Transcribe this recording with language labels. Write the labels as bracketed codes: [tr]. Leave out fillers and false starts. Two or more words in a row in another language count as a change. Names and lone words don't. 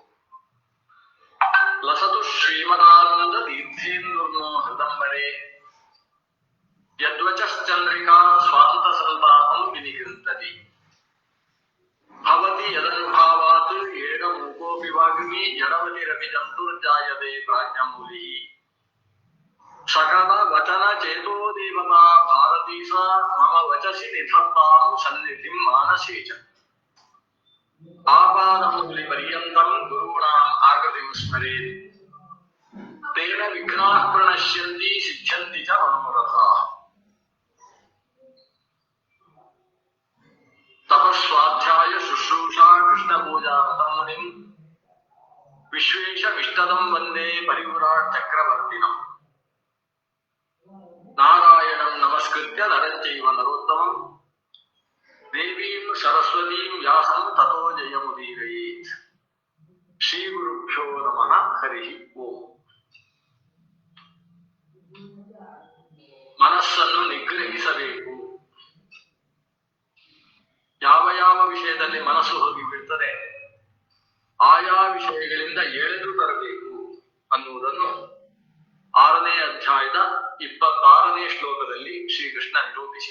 [sa] ಲಸತು ಶ್ರೀಮದಾನಂದ ತೀರ್ಥೇಂದುರ್ನೋ ಹೃದಂಬರೆ ಯದ್ವಚಶ್ಚಂದ್ರಿಕಾ ಸ್ವಾಂತ ಸಂತಾಪಂ ವಿನಿಕೃಂತತಿ ಭವತಿ ಯದನುಭಾವಾತ್ ಏಕ ಮೂಕೋಪಿ ವಾಗ್ಮಿ ಜಡವತಿರಪಿ ಜಂತುರ್ಜಾಯತೆ ಪ್ರಾಜ್ಞಮೂಲಿ ಸಕಲ ವಚನ ಚೇತೋ ದೇವತಾ ಭಾರತೀ ಸಾ ಮಮ ವಚಸಿ ನಿಧತ್ತಾಂ ಸನ್ನಿಧಿಂ ಮಾನಸೇ ಚ ಆಪಾದಮೂಲಿ ಪರ್ಯಂತಂ ಗುರುಣಾಂ ಆಕೃತಿಂ ಸ್ಮರೇತ್ ತೇನ ವಿಘ್ನಾಃ ಪ್ರಣಶ್ಯಂತಿ ಸಿದ್ಧ್ಯಂತಿ ಚ ಮನೋರಥಾಃ ತಪಸ್ವಾಧ್ಯಾಯ ಶುಶ್ರೂಷಾ ಕೃಷ್ಣ ಪೂಜಾ ರತಂ ಮುನಿಂ ವಿಶ್ವೇಶಮಿಷ್ಟದಂ ವಂದೇ ಪರಿಪುರಾಟ್ ಚಕ್ರವರ್ತಿನಂ ನಾರಾಯಣಂ ನಮಸ್ಕೃತ್ಯ ನರಂ ಚೈವ ನರೋತ್ತಮಂ ದೇವೀಂ ಸರಸ್ವತೀಂ ವ್ಯಾಸಂ ತತೋ ಜಯಮುದೀರಯೇತ್. ಶ್ರೀ ಗುರುಭ್ಯೋ ನಮಃ. ಹರಿ ಓಂ. [kn] ಮನಸ್ಸನ್ನು ನಿಗ್ರಹಿಸಬೇಕು. ಯಾವ ಯಾವ ವಿಷಯದಲ್ಲಿ ಮನಸ್ಸು ಹೋಗಿ ಬೀಳ್ತದೆ ಆಯಾ ವಿಷಯಗಳಿಂದ ಎಳೆದು ತರಬೇಕು ಅನ್ನುವುದನ್ನು 6ನೇ ಅಧ್ಯಾಯದ 26ನೇ ಶ್ಲೋಕದಲ್ಲಿ ಶ್ರೀಕೃಷ್ಣ ನಿರೂಪಿಸಿದ.